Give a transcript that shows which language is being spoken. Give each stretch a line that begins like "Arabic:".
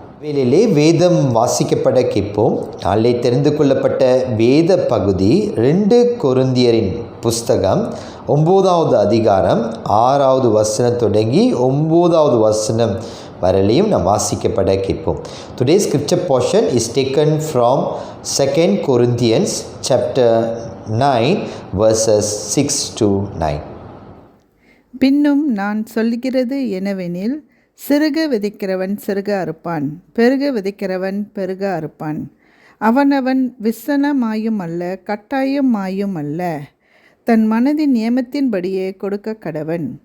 Tamil: வேளையிலே வேதம் வாசிக்கப்பட கேட்போம். நாளை தெரிந்து கொள்ளப்பட்ட வேத பகுதி 2 கொரிந்தியரின் புஸ்தகம் 9வது அதிகாரம் 6வது வசனம் தொடங்கி 9வது வசனம் வரலையும் நாம் வாசிக்கப்பட கேட்போம்.
English: Today's scripture portion is taken from 2 Corinthians chapter 9 verses 6 to 9.
Tamil: பின்னும் நான் சொல்லுகிறது என்னவெனில், சிறுக விதைக்கிறவன் சிறுக அறுப்பான், பெருக விதைக்கிறவன் பெருக அறுப்பான். அவனவன் விசனமாயும் அல்ல கட்டாயமாயும் அல்ல, தன் மனதின் நியமத்தின்படியே கொடுக்க கடவன்.